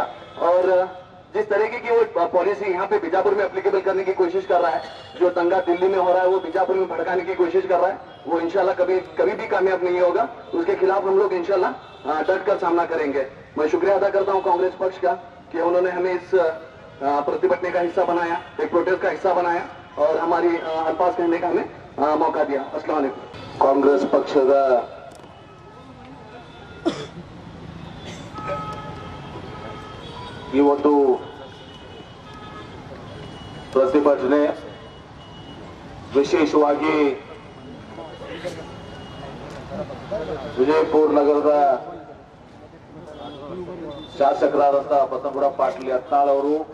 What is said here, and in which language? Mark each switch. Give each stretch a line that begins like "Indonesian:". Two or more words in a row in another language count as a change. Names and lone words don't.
Hindi: और जिस तरीके की वो पॉलिसी यहाँ पे बीजापुर में एप्लीकेबल करने की कोशिश कर रहा है, जो दंगा दिल्ली में हो रहा है वो बीजापुर में भड़काने की कोशिश कर रहा है, वो इंशाल्लाह कभी भी कामयाब नहीं होगा. उसके खिलाफ हम लोग इंशाल्लाह डट कर सामना करेंगे. मैं शुक्रिया अदा करता हूँ कांग्रेस पक्ष का कि उन्होंने हमें इस प्रतिभटने का हिस्सा बनाया, एक प्रोटेस्ट का हिस्सा बनाया और हमारी अल्फाज कहने का हमें मौका दिया.
Arabic: السلام عليكم.
Kannada: ಕಾಂಗ್ರೆಸ್ ಪಕ್ಷದ ಈ ಒಂದು ಪ್ರತಿಭಟನೆ ವಿಶೇಷವಾಗಿ ವಿಜಯಪುರ ನಗರದ ಶಾಸಕರಾದಂತಹ ಬಸನಗೌಡ ಪಾಟೀಲ್ ಯತ್ನಾಳ್ ಅವರು